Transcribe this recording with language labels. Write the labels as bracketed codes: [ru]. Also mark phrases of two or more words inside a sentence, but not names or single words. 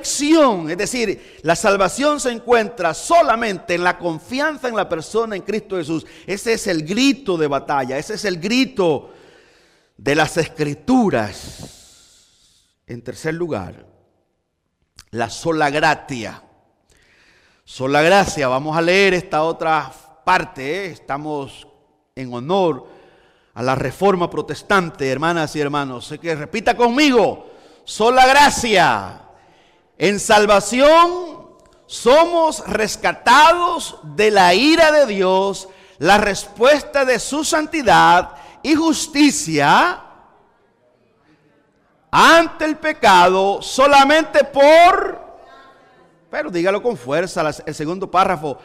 [es] Es decir, la salvación se encuentra solamente en la confianza en la persona en Cristo Jesús. Ese es el grito de batalla, ese es el grito de las Escrituras. En tercer lugar, la [la] sola gratia. [es] Sola gracia, vamos a leer esta otra parte, estamos en honor a la Reforma Protestante, hermanas y hermanos. Así que repita conmigo, sola gracia. En salvación somos rescatados de la ira de Dios, la respuesta de su santidad y justicia ante el pecado solamente por Pero dígalo con fuerza, el segundo párrafo.